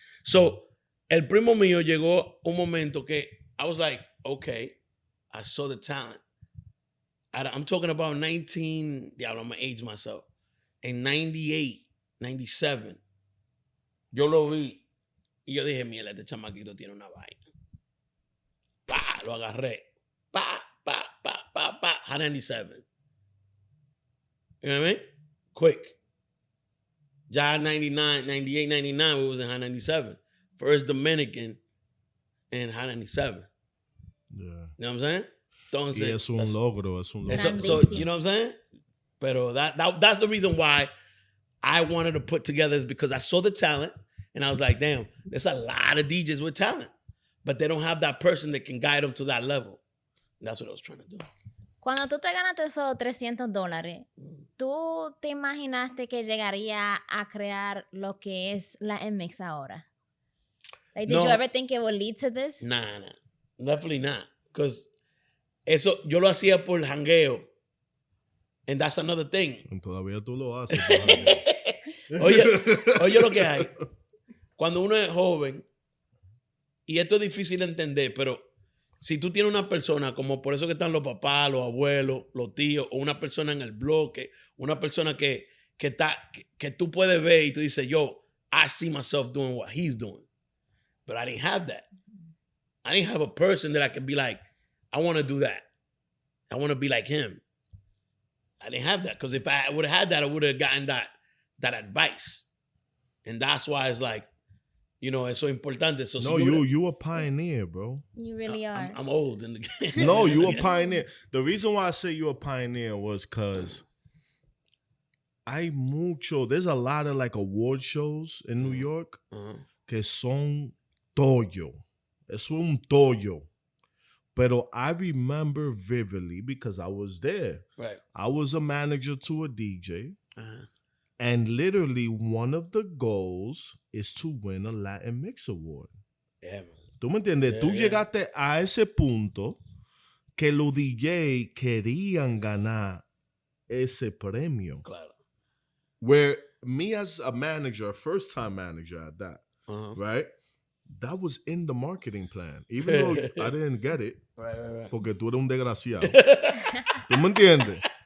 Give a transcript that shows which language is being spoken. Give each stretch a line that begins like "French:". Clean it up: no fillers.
English: So,
Spanish: el primo mío llegó un momento que
English: I was like, okay, I saw the talent. I'm talking about 19, I'm going to age myself.
Spanish: In 98, 97, yo lo vi y yo dije, mira, este chamaquito tiene una vaina. Pa, lo agarré. Pa,
English: Hot 97. You know what I mean? Quick. Ya 99, 98, 99, we was in Hot 97. First Dominican in Hot 97. Yeah. You know what I'm saying?
Spanish: Entonces, y es un logro.
English: So, you know what I'm saying?
Spanish: Pero
English: that's the reason why I wanted to put together is because I saw the talent and I was like, damn, there's a lot of DJs with talent, but they don't have that person that can guide them to that level. And that's what I was trying to do.
Spanish: Cuando tú te ganaste esos $300, ¿tú te imaginaste que llegaría a crear lo que es la MX ahora?
English: Like, did you ever think it would lead to this? Nah, definitely not. Because
Spanish: eso yo lo hacía por jangueo.
English: And that's another thing.
Spanish: Todavía tú lo haces. Oye lo que hay. Cuando uno es joven, y esto es difícil de entender, pero si tú tienes una persona, como por eso que están los papás, los abuelos, los tíos, o una persona en el bloque, una persona que tú puedes ver y tú dices, yo,
English: I see myself doing what he's doing. But I didn't have that. I didn't have a person that I could be like, I want to do that. I want to be like him. I didn't have that, because if I would have had that, I would have gotten that advice. And that's why it's like, you know, it's so important. So no, you a pioneer, bro. You really are. I'm old in the game. No, you a pioneer. The reason why I say you a pioneer was because there's a lot of like award shows in New York
Spanish: que son tollo. Es un tollo. Pero
English: I remember vividly because I was there. Right. I was a manager to a DJ. And literally one of the goals is to win a Latin Mix Award. Yeah, man.
Spanish: ¿Tú me entiendes? Tú llegaste a ese punto que los DJ querían ganar ese premio. Claro.
English: Where me as a manager, first time manager at that, right? That was in the marketing plan. Even though I didn't get it. Right.
Spanish: Porque tú eres un desgraciado. ¿Tú me entiendes?